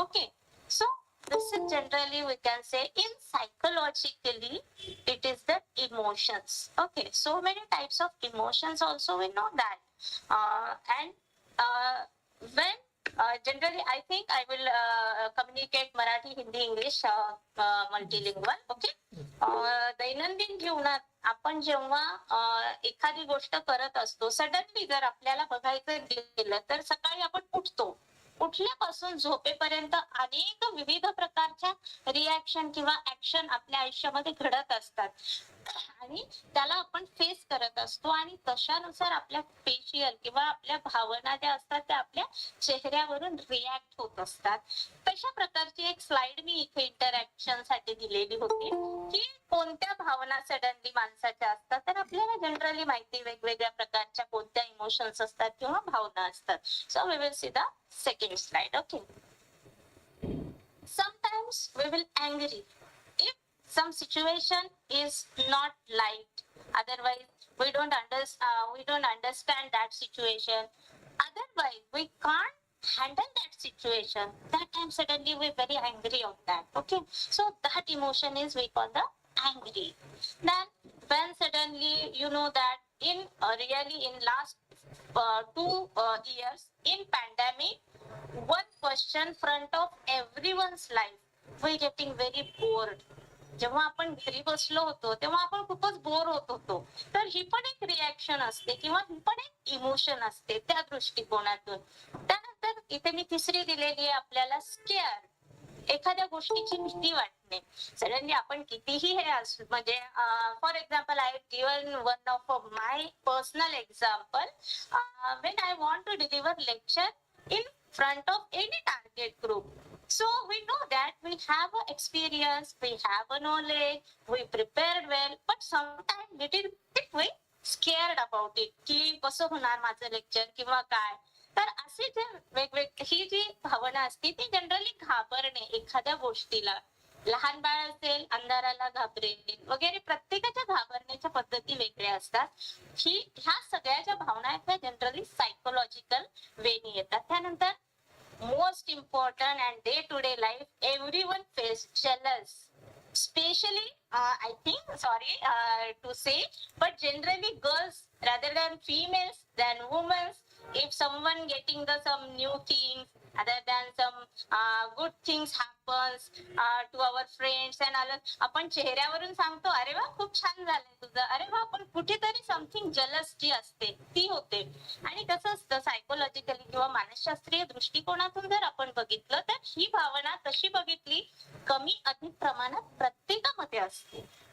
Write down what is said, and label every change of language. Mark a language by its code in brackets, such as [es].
[en] Okay, so this is generally we can say in psychologically it is the emotions. Okay, so many types of emotions also we know that, and when generally I think I will communicate Marathi, Hindi, English, multilingual. [mr] Okay, दैनंदिन जीवनात आपण जेव्हा एखादी गोष्ट करत असतो, suddenly जर आपल्याला बघायचं गेलं तर सकाळी आपण उठतो, उठल्यापासून झोपेपर्यंत अनेक विविध प्रकारच्या रिॲक्शन किंवा ऍक्शन आपल्या आयुष्यामध्ये घडत असतात आणि त्याला आपण फेस करत असतो, आणि तशानुसार आपल्या फेशियल किंवा आपल्या भावना ज्या असतात त्या आपल्या चेहऱ्यावरून रिॲक्ट होत असतात. तशा प्रकारची एक स्लाइड मी इथे इंटरॅक्शन साठी दिलेली होती की कोणत्या भावना सडनली माणसाच्या असतात. तर आपल्याला जनरली माहिती वेगवेगळ्या प्रकारच्या कोणत्या इमोशन्स असतात किंवा भावना असतात. [en] So we will see the second slide. Okay, sometimes we will angry if some situation is not liked, otherwise we don't understand that situation, otherwise we can't handle that situation, that time suddenly we're very angry on that. Okay, so that emotion is we call the angry. Then when suddenly you know that in really in last 2 years in pandemic, one question front of everyone's life, we getting very bored. [mr] जेव्हा आपण घरी बसलो होतो तेव्हा आपण खूपच bore होत होतो. तर ही पण एक रिॲक्शन असते किंवा ही पण एक इमोशन असते त्या दृष्टिकोनातून. त्यानंतर इथे मी तिसरी दिलेली आहे आपल्याला स्केअर. एखाद्या गोष्टीची भीती वाटणे. सडनली आपण कितीही हे म्हणजे [en] For example I given one of my personal example, when I want to deliver lecture in front of any target group. So we know that we have a experience, we have a knowledge, we prepared well, but sometimes little bit we scared about it [mr] की कसं होणार माझं lecture किंवा काय. तर असे जे वेगवेगळी ही जी भावना असते ती जनरली घाबरणे एखाद्या गोष्टीला. लहान बाळ असेल अंधाराला घाबरेल वगैरे, प्रत्येकाच्या घाबरण्याच्या पद्धती वेगळ्या असतात. ह्या सगळ्या ज्या भावना आहेत त्या जनरली सायकोलॉजिकल वेनी येतात. [en] त्यानंतर most important and day to day life everyone face jealous, especially I think sorry to say, but generally girls rather than females than women. If someone getting the some new things other than some good things happens to our friends and all, [mr] आपण चेहऱ्यावरून सांगतो अरे वा खूप छान झालंय तुझं, अरे वा, पण कुठेतरी समथिंग जलस जी असते ती होते. आणि कसं असतं सायकोलॉजिकली किंवा मानसशास्त्रीय दृष्टिकोनातून जर आपण बघितलं तर ही भावना तशी बघितली कमी अधिक प्रमाणात प्रत्येकामध्ये असते.